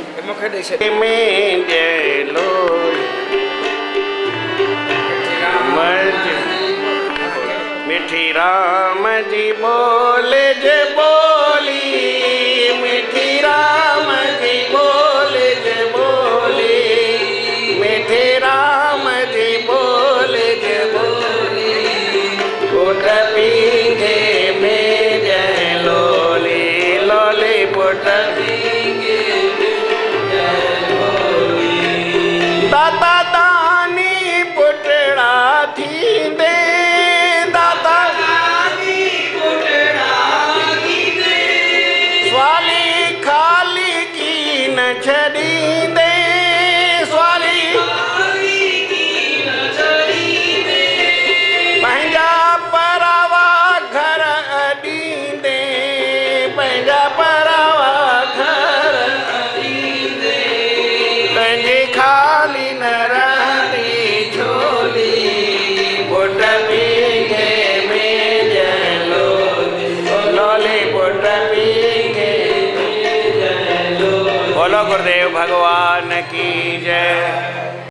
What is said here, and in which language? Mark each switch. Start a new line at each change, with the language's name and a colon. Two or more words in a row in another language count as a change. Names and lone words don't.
Sindhi: मूंखे ॾेई छॾ में जय लोली मिठी राम जी बोले जे बोली मिठी राम जी बोले जे बोली मिठी राम जी बोले जे बोली पुट पींघे में जय लोली लोली पुट पींघे जय लोली दाता दानी पुटड़ा थींदे छड़ींदे स्वाली पंहिंजा परावा घर ॾींदे पंहिंजा परावा घर ॾींदे पंहिंजी खाली न रहंदी झोली पुट पींघे में जय लोली लोली पुट पींघे
Hindi: बोलो गुरुदेव भगवान की जय।